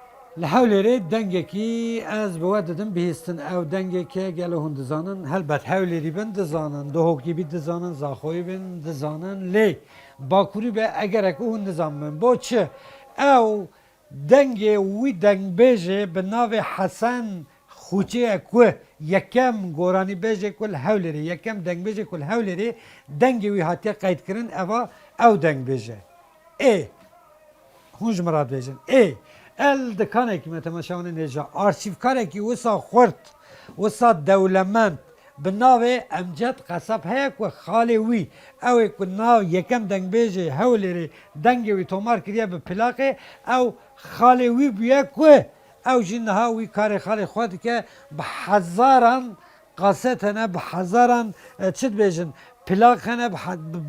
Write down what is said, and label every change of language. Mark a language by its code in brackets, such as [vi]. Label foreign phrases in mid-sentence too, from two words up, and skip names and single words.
[ku] لحولێرێ دەنگێکی ئەس بەوە دەدەم بهێستن ئەو دەنگێکە گەلە هون دزانن هەلبەت هەولێری بن دزانن دهۆکی بی دزانن زاخۆی بن دزانن لێ باکووری بە ئەگەرەکە هون دزان من بۆ چ ئەو دەنگێ وی دەنگبێژێ بە ناوێ حەسەن خوچەیە کو یەکەم گۆرانی بێژێک کل هەولێری یەکەم دەنگبێژێک کل هەولێری دەنگی وی هاتیە قەیدکردن ئەوە ئەو دەنگبێژە ئێ هونج مراد بێژن ئێ ال دکانێکی مەتەمەشاونە نێژە ئارشیڤکارێکی وسا خورد وسا دەولەمەند bi navê Emced qeseb heye ku xalê wî ew ê ku nav yekem dengbêjê Hewlêrê dengê wî tomar kiriye bi plaqê ew xalê wî bûye ku ew jî niha wî karê xalê xwe dike bi hezaran qaset hene bi hezaran çi dibêjin plaq hene bi